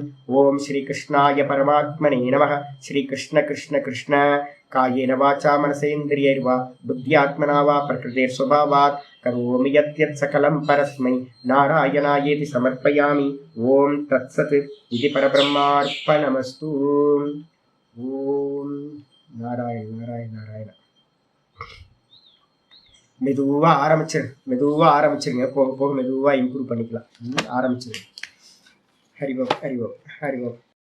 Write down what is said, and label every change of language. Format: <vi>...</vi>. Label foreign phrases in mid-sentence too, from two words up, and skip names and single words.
<sa>ओम श्रीकृष्णाय परमात्मने नमः. श्रीकृष्ण कृष्ण कृष्ण कायेन वाचा मनसेन्द्रियैर्वा बुद्ध्यात्मना वा प्रकृतेर्स्वभावात् करोमि यत् सकलं परस्मै नारायणायेति समर्पयामि. ओम तत्सत् इति परब्रह्मार्पणमस्तु. ओम नारायण नारायण नारायण.</sa> <ta>மெதுவா ஆரம்பிச்சிருங்க. போக போக மெதுவா இம்ப்ரூவ் பண்ணிக்கலாம். ஆரம்பிச்சிருங்க.</ta> <sa>हरिओम् हरिओम् हरिओम्.</sa>